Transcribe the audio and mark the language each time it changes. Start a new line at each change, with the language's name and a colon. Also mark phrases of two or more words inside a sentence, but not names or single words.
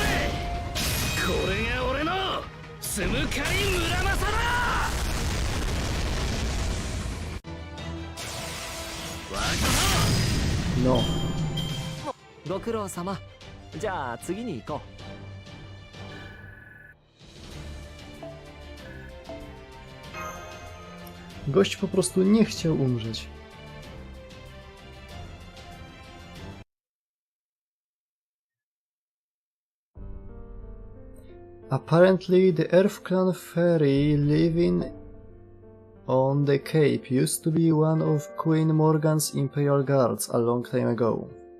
Japanese: これが俺のつむかり村正だ。
Polish: No.
Japanese: ご苦労様。じゃあ次に行こう。
Polish: Gość po prostu nie chciał umrzeć.
English: Apparently, the Earth Clan ferry living on the Cape used to be one of Queen Morgan's Imperial Guards a long time ago.